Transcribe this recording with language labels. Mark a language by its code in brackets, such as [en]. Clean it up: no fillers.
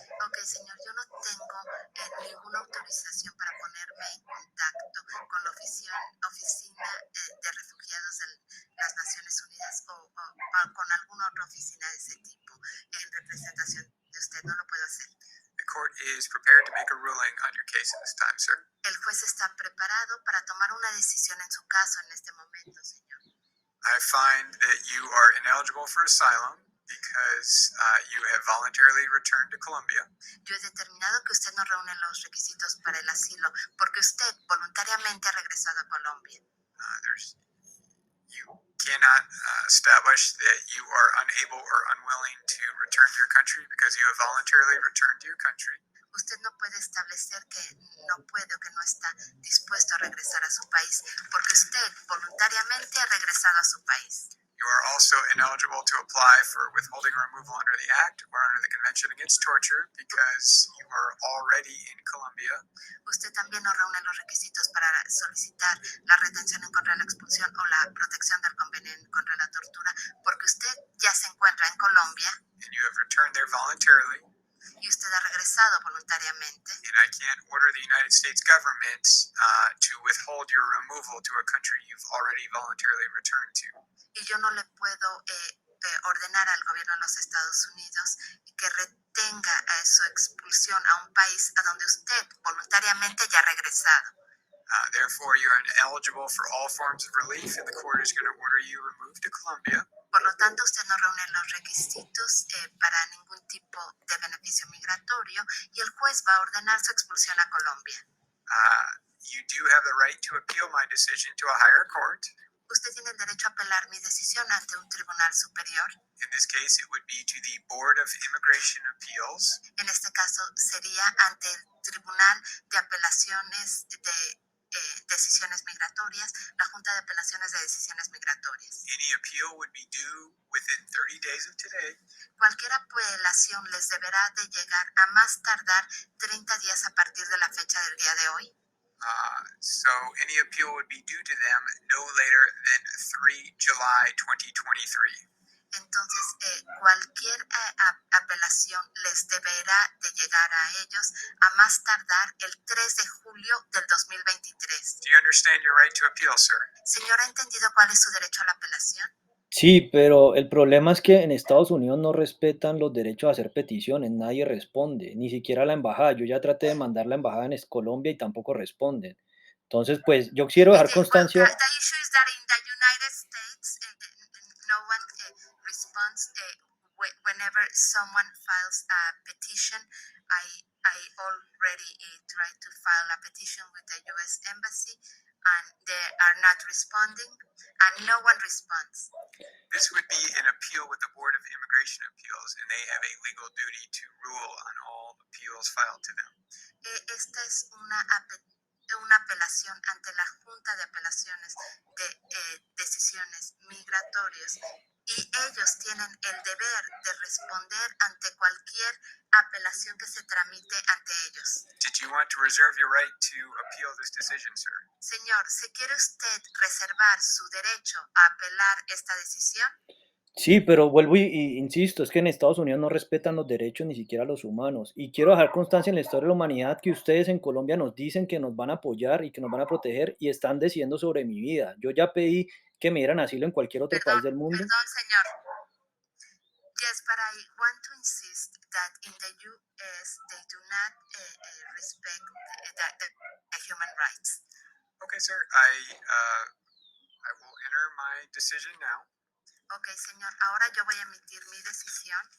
[es] Okay, señor, yo no tengo ninguna autorización para ponerme en contacto con la oficina de refugiados de las Naciones Unidas o con alguna otra oficina de ese tipo en representación de usted. No lo puedo hacer. [en] The court is prepared to make a ruling on your case at this time, sir. [es] El juez está preparado para tomar una decisión en su caso en este momento, señor. [en] I find that you are ineligible for asylum because you have voluntarily returned to Colombia. [es] Yo he determinado que usted no reúne los requisitos para el asilo porque usted voluntariamente ha regresado a Colombia. [en] You cannot establish that you are unable or unwilling to return to your country because you have voluntarily returned to your country. [es] Usted no puede establecer que no puede o que no está dispuesto a regresar a su país porque usted voluntariamente ha regresado a su país. [en] You are also ineligible to apply for withholding or removal under the Act or under the Convention Against Torture because you are already in Colombia. [es] Usted también no reúne los requisitos para solicitar la retención en contra de la expulsión o la protección del convenio en contra de la tortura porque usted ya se encuentra en Colombia. [en] And you have returned there voluntarily. [es] Y usted ha regresado voluntariamente. [en] And I can't order the United States government to withhold your removal to a country you've already voluntarily returned to. [es] Y yo no le puedo ordenar al gobierno de los Estados Unidos que retenga su expulsión a un país a donde usted voluntariamente ya ha regresado. [en] Therefore, you are ineligible for all forms of relief, and the court is going to order you removed to Colombia. [es] Por lo tanto, usted no reúne los requisitos para ningún tipo de beneficio migratorio y el juez va a ordenar su expulsión a Colombia. [en] You do have the right to appeal my decision to a higher court. [es] Usted tiene el derecho a apelar mi decisión ante un tribunal superior. [en] In this case, it would be to the Board of Immigration Appeals. [es] En este caso, sería ante el Tribunal de Apelaciones de Decisiones Migratorias, la Junta de Apelaciones de Decisiones Migratorias. [en] Any appeal would be due within 30 days of today. [es] Cualquier apelación les deberá de llegar a más tardar 30 días a partir de la fecha del día de hoy. [en] So any appeal would be due to them no later than 3 July 2023. [es] Entonces, cualquier apelación les deberá de llegar a ellos a más tardar el 3 de julio del 2023. [en] Do you understand your right to appeal, sir? [es] Señor, ¿ha entendido cuál es su derecho a la apelación? Sí, pero el problema es que en Estados Unidos no respetan los derechos a hacer peticiones, nadie responde, ni siquiera la embajada. Yo ya traté de mandar la embajada en Colombia y tampoco responden. Entonces, pues yo quiero dejar [en] Well, [es] constancia. [en] the issue is that in the United States, no one responds whenever someone files a petition. I already tried to file a petition with the U.S. Embassy, and they are not responding, and no one responds. This would be an appeal with the Board of Immigration Appeals, and they have a legal duty to rule on all appeals filed to them. [es] Esta es una apelación ante la Junta de Apelaciones de Decisiones Migratorias, y ellos tienen el deber de responder ante cualquier apelación que se tramite ante ellos. [en] Did you want to reserve your right to appeal this decision, sir? [es] Señor, ¿se quiere usted reservar su derecho a apelar esta decisión? Sí, pero vuelvo y insisto, es que en Estados Unidos no respetan los derechos ni siquiera los humanos. Y quiero dejar constancia en la historia de la humanidad que ustedes en Colombia nos dicen que nos van a apoyar y que nos van a proteger y están decidiendo sobre mi vida. Yo ya pedí que me dieran asilo en cualquier otro país del mundo. Perdón, señor. [en] Yes, but I want to insist that in the U.S. they do not respect the human rights. Okay, sir. I will enter my decision now. [es] Ok, señor, ahora yo voy a emitir mi decisión.